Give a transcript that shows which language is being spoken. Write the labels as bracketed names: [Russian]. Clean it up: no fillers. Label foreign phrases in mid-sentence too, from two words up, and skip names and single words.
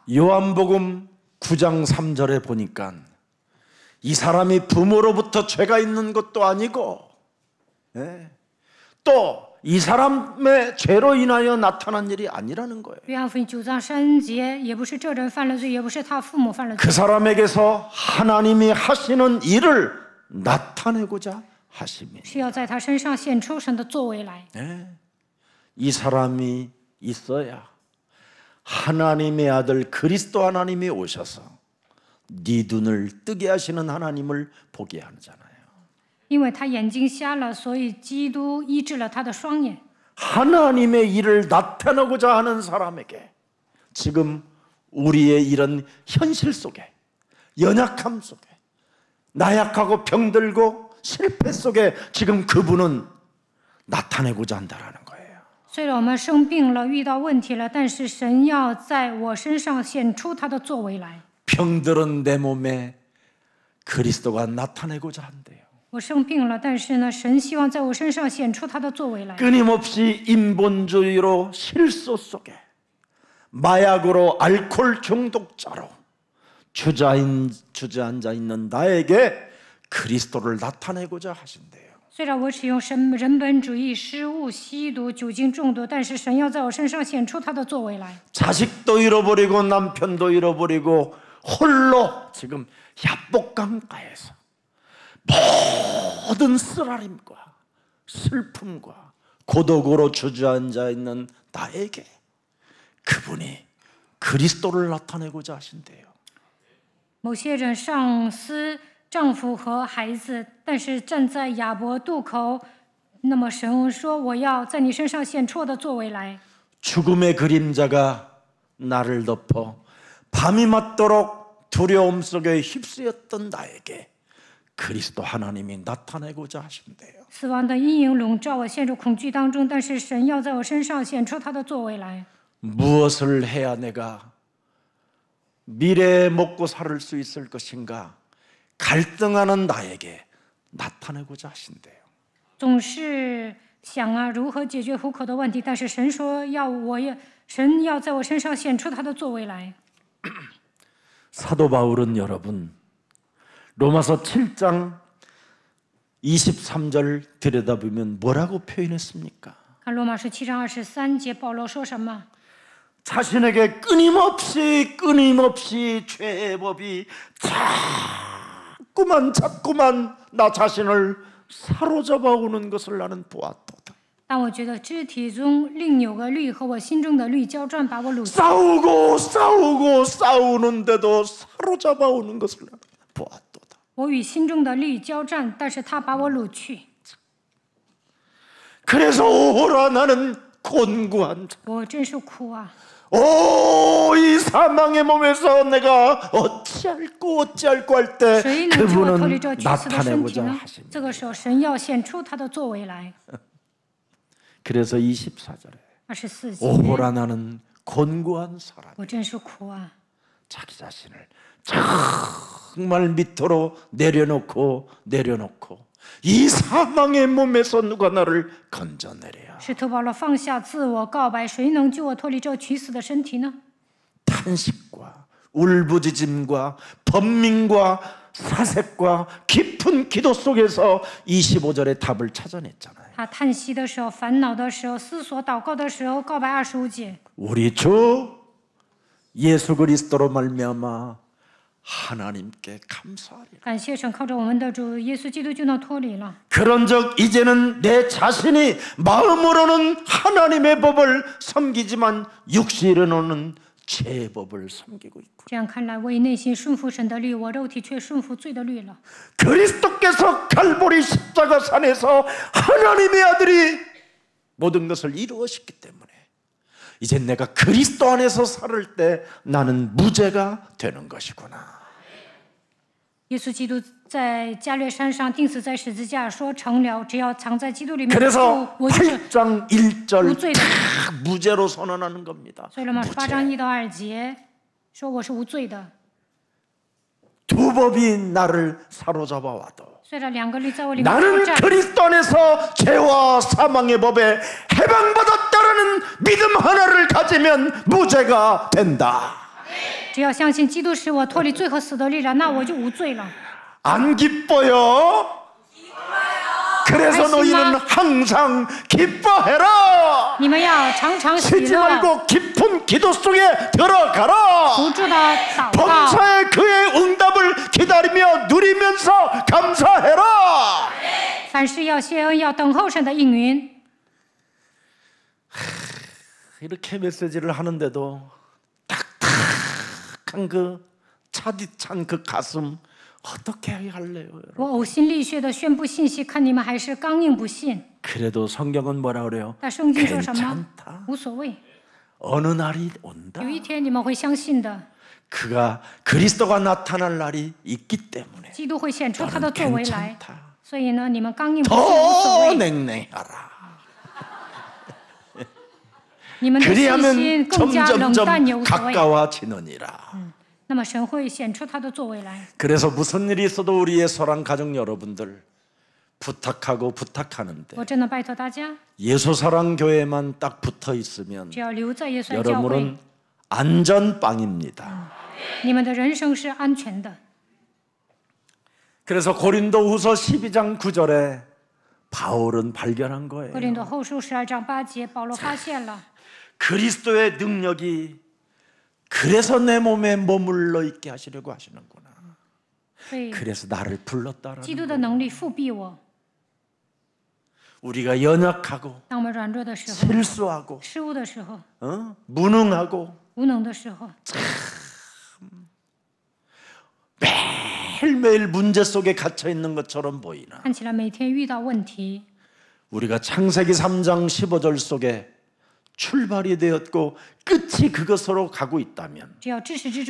[Korean] 요한복음 9장 3절에 보니까 이 사람이 부모로부터 죄가 있는 것도 아니고 또 이 사람의 죄로 인하여 나타난 일이 아니라는 거예요. [Chinese] 约翰福音9章3节，也不是这人犯了罪，也不是他父母犯了罪， [Korean] 그 사람에게서 하나님이 하시는 일을 나타내고자 하심이. [Chinese] 是要在他身上显出神的作为来。 [Korean] 이 사람이 있어야 하나님의 아들 그리스도 하나님이 오셔서 네 눈을 뜨게 하시는 하나님을 보게 하잖아요. [Chinese] 因为他眼睛瞎了，所以基督医治了他的双眼。 [Korean] 하나님의 일을 나타내고자 하는 사람에게 지금 우리의 이런 현실 속에, 연약함 속에, 나약하고 병들고 실패 속에 지금 그분은 나타내고자 한다라는 거예요. [Chinese] 虽然我们生病了，遇到问题了，但是神要在我身上显出他的作为来。 [Korean] 병들은 내 몸에 그리스도가 나타내고자 한대요. [Chinese] 我生病了，但是呢，神希望在我身上显出他的作为来。 [Korean] 끊임없이 인본주의로 실수 속에 마약으로 알코올 중독자로 주저앉아 있는 나에게 그리스도를 나타내고자 하신대요. [Chinese] 虽然我使用人本主义、失误、吸毒、酒精中毒，但是神要在我身上显出他的作为来。 [Korean] 자식도 잃어버리고 남편도 잃어버리고 홀로 지금 야복강가에서 모든 쓰라림과 슬픔과 고독으로 주저앉아 있는 나에게 그분이 그리스도를 나타내고자 하신대요. [Chinese] 某些人上司、丈夫和孩子，但是站在亚伯渡口，那么神说：“我要在你身上显出我的作为来。” [Korean] 죽음의 그림자가 나를 덮어 밤이 맞도록 두려움 속에 휩쓰였던 나에게 그리스도 하나님이 나타내고자 하신대요. [Chinese] 死亡的阴影笼罩我，陷入恐惧当中，但是神要在我身上显出他的作为来。 [Korean] 무엇을 해야 내가 미래에 먹고 살 수 있을 것인가 갈등하는 나에게 나타내고자 하신대요. [Chinese] 总是想啊，如何解决糊口的问题，但是神说神要在我身上显出他的作为来。 [Korean] 사도 바울은 여러분 로마서 7장 23절 들여다보면 뭐라고 표현했습니까? [Chinese] 看罗马书7章23节，保罗说什么？ [Korean] 자신에게 끊임없이 죄의 법이 자꾸만 나 자신을 사로잡아 오는 것을 나는 보았도다. [Chinese] 但我觉得肢体中另有个律和我心中的律交战，把我掳去。 [Korean] 싸우는데도 사로잡아 오는 것을 나는 보았도다. [Chinese] 我与心中的律交战，但是他把我掳去。 [Korean] 그래서 오라 나는 곤고한 자. [Chinese] 我真是苦啊！ [Korean] 이 사망의 몸에서 내가 어찌할꼬 할 때 [Chinese] 谁能救我脱离 [Korean] 그분은 [Chinese] 这屈死的身体 [Korean] 나타내고자 [Chinese] 呢？ [Korean] 하십니다. [Chinese] 这个时候，神要显出他的作为来。 [Korean] 그래서 24절에 [Chinese] 24节， [Korean] 오라 나는 곤고한 사람. [Chinese] 我真是苦啊！ [Korean] 자기 자신을 정말 밑으로 내려놓고 이 사망의 몸에서 누가 나를 건져내랴. [Chinese] 使徒保罗放下自我，告白：谁能救我脱离这屈死的身体呢？ [Korean] 탄식과 울부짖음과 번민과 사색과 깊은 기도 속에서 25절의 답을 찾아냈잖아요. [Chinese] 他叹息的时候、烦恼的时候、思索祷告的时候，告白25节。 [Korean] 우리 주 예수 그리스도로 말미암아 하나님께 감사하리라. [Chinese] 感谢神，靠着我们的主耶稣基督就能脱离了。 [Korean] 그런즉 이제는 내 자신이 마음으로는 하나님의 법을 섬기지만 육신으로는 죄의 법을 섬기고 있고 [Chinese] 这样看来，我以内心顺服神的律，我肉体却顺服罪的律了。 [Korean] 그리스도께서 갈보리 십자가 산에서 하나님의 아들이 모든 것을 이루었기 때문에 이제 내가 그리스도 안에서 살 때 나는 무죄가 되는 것이구나. [Chinese] 耶稣基督在加略山上钉死在十字架，说成了。只要藏在基督里面， [Korean] 그래서 [Chinese] 我就是 [Korean] 8장 1절 [Chinese] 무죄的。 [Korean] 무죄로 선언하는 겁니다. [Chinese] 所以罗马8章1到2节说我是无罪的。 [Korean] 두 법이 나를 사로잡아 와도 [Chinese] 虽然两个律在我里面 [Korean] 나는 [Chinese] 作战， [Korean] 그리스도 안에서 죄와 사망의 법에 해방받았다라는 믿음 하나를 가지면 무죄가 된다. [Chinese] 只要相信基督使我脱离罪和死的力量，那我就无罪了。 [Korean] 안 기뻐요? 그래서 하지마. 너희는 항상 기뻐해라. [Chinese] 你们要常常喜 [Korean] 쉬지 [Chinese] 乐， [Korean] 말고 깊은 기도 속에 들어가라. [Chinese] 不住的祷告， [Korean] 범사에 그의 응답을 기다리며 누리면서 감사해라. [Chinese] 凡事要谢恩，要等候神的应允。 [Korean] 이렇게 메시지를 하는데도 딱딱한 그 차디 찬 그 가슴 어떻게 할래요? 여러분? [Chinese] 我呕心沥血的宣布信息，看你们还是刚硬不信。 [Korean] 그래도 성경은 뭐라 그래요? [Chinese] 但圣经说什么？ [Korean] 괜찮다. [Chinese] 无所谓， [Korean] 어느 날이 온다. [Chinese] 有一天你们会相信的。 [Korean] 그가 그리스도가 나타날 날이 있기 때문에 [Chinese] 基督会显出他的 [Korean] 너는 [Chinese] 作为来， [Korean] 괜찮다. [Chinese] 所以呢，你们刚硬不信无所 [Korean] 더 [Chinese] 谓， [Korean] 냉랭하라. [Chinese] 你们的信 [Korean] 그리하면 [Chinese] 心更加冷淡也 [Korean] 점점점 [Chinese] 无所谓。 [Korean] 가까워지느니라. [Chinese] 那么神会显出他的作为来。 [Korean] 그래서 무슨 일이 있어도 우리의 사랑 가족 여러분들 부탁하고 부탁하는데 [Chinese] 我真的拜托大家， [Korean] 예수사랑 교회만 딱 붙어 있으면 [Chinese] 只要留在耶稣爱教会， [Korean] 여러분은 안전빵입니다. [Chinese] 你们的人生是安全的。 [Korean] 그래서 고린도후서 12장 9절에 바울은 발견한 [Chinese] 哥 [Korean] 거예요. [Chinese] 林多后书12章8节，保罗发现了 [Korean] 그리스도의 능력이 그래서 내 몸에 머물러 있게 하시려고 하시는구나. [Chinese] 所以 [Korean] 그래서 나를 불렀다라는 [Chinese] 基督 [Korean] 거예요. [Chinese] 的能力复庇我。 [Korean] 우리가 연약하고 [Chinese] 当我们软弱的时候、 [Korean] 실수하고 [Chinese] 失误的时候、 [Korean] 무능하고 [Chinese] 无能的时候， [Korean] 매일매일 문제 속에 갇혀 있는 것처럼 보이나 [Chinese] 看起来每天遇到问题， [Korean] 우리가 창세기 3장 15절 속에 출발이 되었고 끝이 그것으로 가고 있다면 [Chinese] 只要至始至终